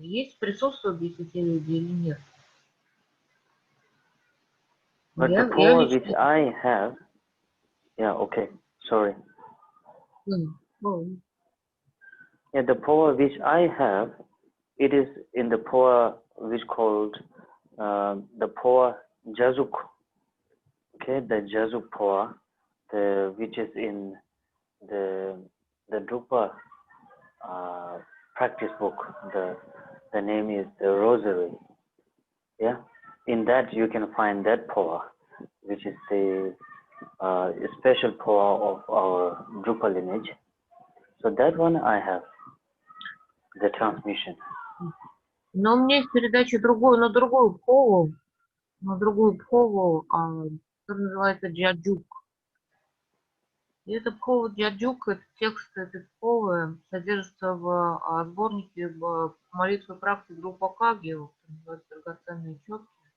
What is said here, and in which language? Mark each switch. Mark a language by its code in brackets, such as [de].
[ru] Есть, присутствуют здесь эти люди или нет? [en] But the power which I have, sorry. Yeah, the power which I have, it is in the power which called the power Jazuk. Okay, the Jazuk power, which is in the Drupa practice book. The name is the Rosary. Yeah, in that you can find that power, which is the special power of our Drupa lineage. So that one I have, the transmission. [ru] Но у меня есть передача на другую пхову, которая называется Джаджук. И эта пхова Джаджук, текст этой пховы содержится в сборнике молитвы практики группа Каги, называется драгоценные четки.